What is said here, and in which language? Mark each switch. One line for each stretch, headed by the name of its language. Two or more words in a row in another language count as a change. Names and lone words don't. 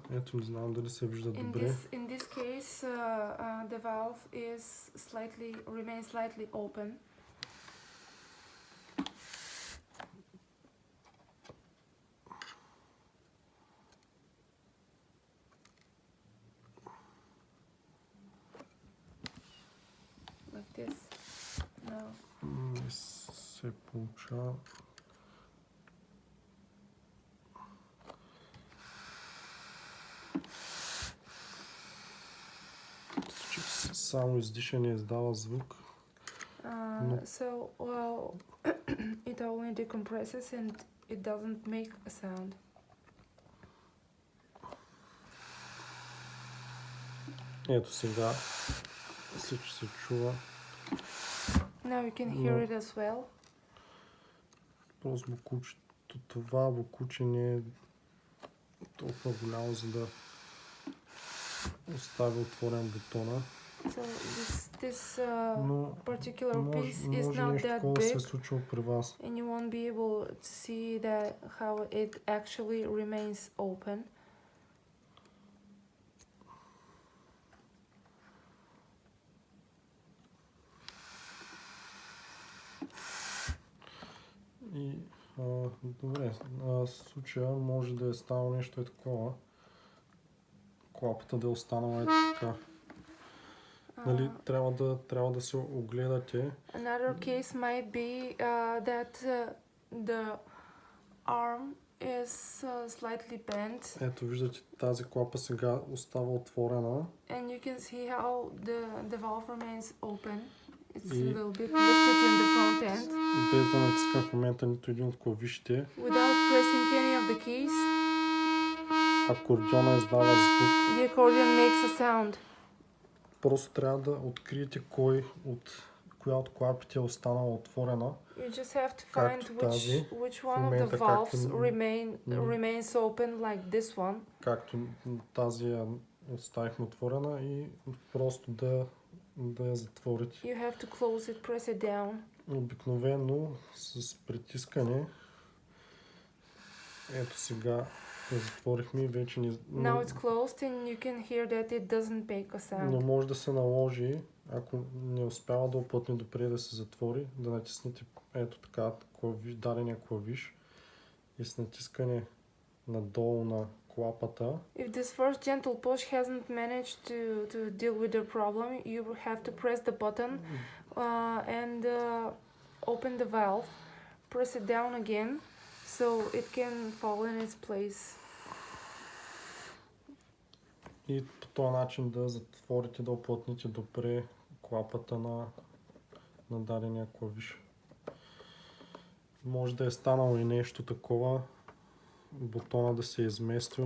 Bulgarian: Ето, не знам дали се вижда добре.
English: In this case, the valve remains slightly open. Like this. No.
Bulgarian: Не се получава. Само издишане издава звук.
English: So, well, it only decompresses and it doesn't make a sound.
Bulgarian: Ето сега всичко се чува.
English: Now you can hear it as well.
Bulgarian: Просто това бокуче не е толкова голямо, за да остави отворен бутона.
English: So this particular piece is
Bulgarian: може
English: not
Bulgarian: нещо
English: that
Bulgarian: такова се е
English: big,
Bulgarian: случило при вас.
English: and you won't be able to see that how it actually remains open.
Bulgarian: И добре, в случая може да е станало нещо такова. Клапата да е останала така. Нали, трябва да се огледате.
English: Another case might be that the arm is slightly bent.
Bulgarian: Ето виждате, тази клапа сега остава отворена.
English: And you can see how the valve remains open. It's a little bit lifted in the front end.
Bulgarian: Без да натискам в момента нито един от клавишите.
English: Without pressing any of the keys,
Bulgarian: акордиона издава звук.
English: the accordion makes a sound.
Bulgarian: просто трябва да откриете коя от клапите е останала отворена.
English: You just have to find
Bulgarian: Както тази,
English: which
Bulgarian: в
English: one of the
Bulgarian: момента
English: valves
Bulgarian: както
English: remains open like this one.
Bulgarian: както тази я оставихме отворена и просто да я затворите.
English: You have to close it, press it down.
Bulgarian: Обикновено с притискане, ето сега я затворихме и вече
English: Now it's closed and you can hear that it doesn't make a sound.
Bulgarian: но може да се наложи, ако не успява да оплътне допреди да се затвори, да натиснете ето така дадения клавиш и с натискане надолу на клапата.
English: If this first gentle push hasn't managed to deal with the problem, you have to press the button and open the valve, press it down again so it can fall in its place.
Bulgarian: И по този начин да затворите, да оплътните допре клапата на дадения клавиш. Може да е станало и нещо такова, бутона да се е изместил.